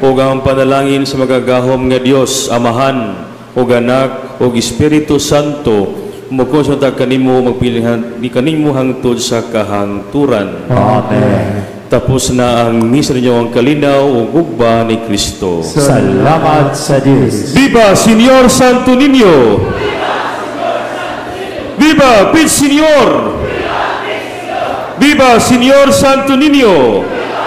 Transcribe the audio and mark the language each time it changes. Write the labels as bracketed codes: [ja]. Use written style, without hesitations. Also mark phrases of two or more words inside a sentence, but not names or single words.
[ceb] O ang panalangin sa magagahom nga Dios, Amahan, o Anak, o Espiritu Santo, magkonsulta kanimo magpilihan ni kanimo hangtod sa kahangturan. Amen. Tapos na ang misa ninyo ang kalinaw o gugba ni Kristo. Salamat sa Diyos. Viva Señor Santo Niño! Viva Pit Señor! Viva Señor Santo Niño!